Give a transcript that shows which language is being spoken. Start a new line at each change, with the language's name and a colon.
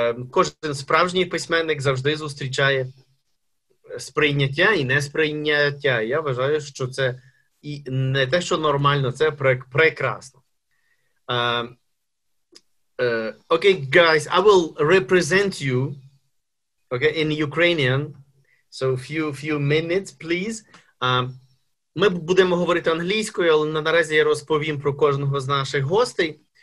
Ukrainian: Кожен справжній письменник завжди зустрічає сприйняття і несприйняття. Я вважаю, що це і не те, що нормально, це прекрасно.
English: Okay, guys, I will represent you, okay, in Ukrainian. So few minutes, please.
Ukrainian: Ми будемо говорити англійською, але наразі я розповім про кожного з наших гостей.